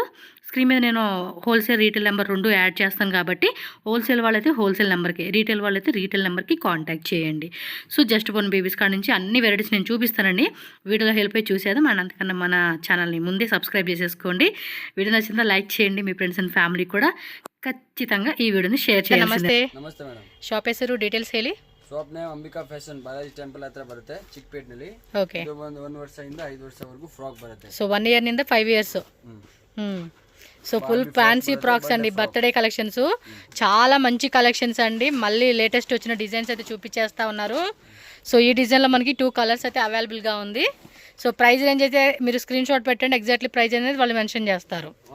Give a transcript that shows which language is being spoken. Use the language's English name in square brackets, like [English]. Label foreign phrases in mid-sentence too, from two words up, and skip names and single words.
[Telugu] స్క్రీన్ మీద నేను [English] wholesale retail number 2 [Telugu] యాడ్ చేస్తాను కాబట్టి హోల్సేల్ వాళ్ళైతే హోల్సేల్ నెంబర్కి, రీటైల్ వాళ్ళైతే రీటైల్ నెంబర్కి కాంటాక్ట్ చేయండి. [English] so just born babies [Telugu] కాడ నుంచి అన్ని వెరైటీస్ నేను చూపిస్తానండి. వీడియోలో హెల్ప్ అయి చూసేది అంతకన్నా మన ఛానల్ని ముందే సబ్స్క్రైబ్ చేసేసుకోండి. వీడియో నచ్చిందా లైక్ చేయండి. మీ [English] friends and family [Telugu] కూడా ఖచ్చితంగా ఈ వీడియోని షేర్ చేయండి. [Kannada] ನಮಸ್ತೆ ಮೇಡಮ್. ಶಾಪ್ ಹೆಸರು ಡೀಟೇಲ್ಸ್ ಹೇಳಿ. [English] shop name [Kannada] ಅಂಬಿಕಾ ಫ್ಯಾಷನ್ ಬಾಲಾಜಿ ಟೆಂಪಲ್ ಹತ್ರ ಬರುತ್ತೆ ಚಿಕ್ಕಪೇಟೆನಲ್ಲಿ. ಓಕೆ. ಇದು ಒಂದು 1 ವರ್ಷದಿಂದ 5 ವರ್ಷವರೆಗೂ ಫ್ರಾಕ್ ಬರುತ್ತೆ. [English] so 1 year [Kannada] ನಿಂದ 5 ಇಯರ್ಸ್. [English] so full fancy frocks [Telugu] అండి, [English] birthday collections. [Telugu] చాలా మంచి కలెక్షన్స్ అండి. మళ్ళీ లేటెస్ట్ వచ్చిన డిజైన్స్ అయితే చూపించేస్తా ఉన్నారు. సో ఈ డిజైన్లో మనకి 2 కలర్స్ అయితే అవైలబుల్గా ఉంది. [English] so price range [Telugu] అయితే మీరు [English] screen shot [Telugu] పెట్టండి, [English] exactly price [Telugu] అనేది వాళ్ళు మెన్షన్ చేస్తారు.